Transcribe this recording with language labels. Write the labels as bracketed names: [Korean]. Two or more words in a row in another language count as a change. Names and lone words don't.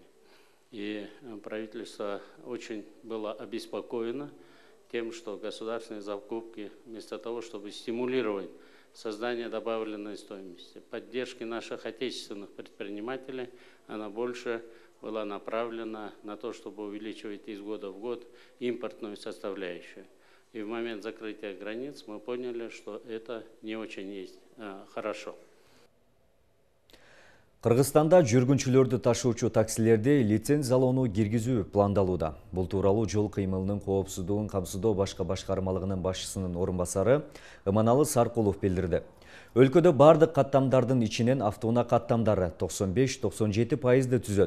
[Russian] И правительство очень было обеспокоено тем, что государственные закупки, вместо того, чтобы стимулировать создание добавленной стоимости, поддержки наших отечественных предпринимателей, она больше была направлена на то, чтобы увеличивать из года в год импортную составляющую. И в момент закрытия границ мы поняли, что это не очень есть хорошо. [Kyrgyz] Кыргызстанда жүргүнчүлөрдү ташуучу таксилерди лицензиялоону киргизүү пландалууда. Бул тууралуу жол кыймылынын коопсуздугун камсыздоо башкы башкармалыгынын башчысынын орун басары Ыманалы Саркулов билдирди. Өлкөдө бардык каттамдардын ичинен автоунаа каттамдары 95-97% түзөт.